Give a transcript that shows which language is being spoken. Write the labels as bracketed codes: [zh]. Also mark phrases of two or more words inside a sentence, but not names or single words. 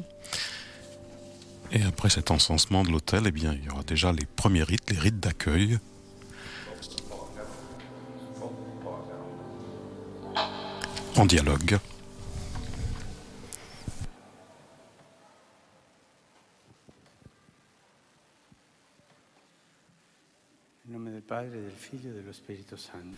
[fr] Et après cet encensement de l'autel, eh bien, il y aura déjà les premiers rites, les rites d'accueil. En dialogue. [it] Nel nome del Padre, del Figlio e dello Spirito Santo.